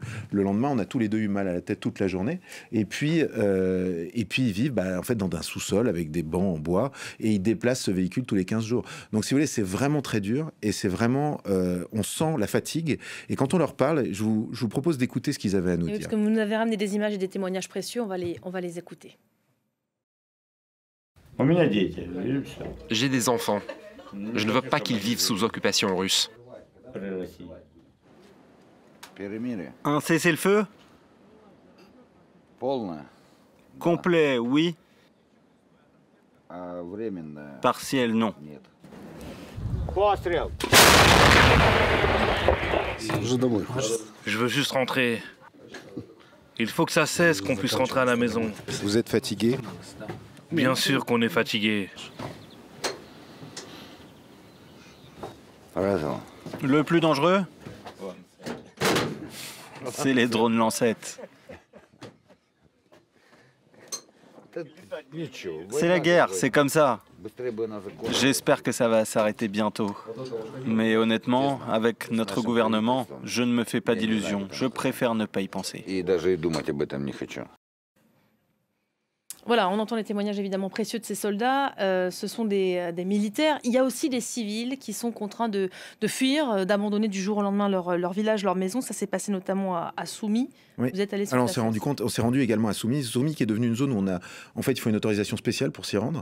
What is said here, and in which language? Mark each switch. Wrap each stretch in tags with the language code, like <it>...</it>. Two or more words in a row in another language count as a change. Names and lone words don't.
<fr>Le lendemain, on a tous les deux eu mal à la tête toute la journée. Et puis ils vivent en fait dans un sous-sol avec des bancs en bois et ils déplacent ce véhicule tous les 15 jours. Donc si vous voulez, c'est vraiment très dur et c'est vraiment, on sent la fatigue. Et quand on leur parle, je vous propose d'écouter ce qu'ils avaient à nous dire. Parce que vous nous avez ramené des images et des témoignages précieux, on va les écouter.</fr> <ru>У меня дети, видишь, всё.</ru> <fr>J'ai des enfants. Je ne veux pas qu'ils vivent sous occupation russe.</fr> <ru>При России. Перемирие.</ru> <fr>Un cessez-le-feu</fr> <ru>Полное,</ru> <fr>complet, oui.</fr> <ru>а временное</ru> <fr>Partiel, non.</fr> <ru>нет. Пострел!</ru> <fr>Je veux juste rentrer. Il faut que ça cesse, qu'on puisse rentrer à la maison. Vous êtes fatigué? Bien sûr qu'on est fatigué.</fr> <ru>Хорошо.</ru> <fr>Le plus dangereux c'est les drones lancettes.</fr> <ru>Ничего.</ru> <fr>C'est la guerre, c'est comme ça.</fr> <ru>Быстрее бы она закончилась.</ru> <fr>J'espère que ça va s'arrêter bientôt. Mais honnêtement, avec notre gouvernement, je ne me fais pas d'illusions. Je préfère ne pas y penser.</fr> <ru>И даже и думать об этом не хочу.</ru> <fr>Voilà, on entend les témoignages évidemment précieux de ces soldats. Ce sont des militaires. Il y a aussi des civils qui sont contraints de fuir, d'abandonner du jour au lendemain leur village, leur maison. Ça s'est passé notamment à Soumy. Oui. Vous êtes allé sur Alors on place s'est rendu compte, on s'est rendu également à Soumy. Soumy qui est devenue une zone où en fait, il faut une autorisation spéciale pour s'y rendre.</fr>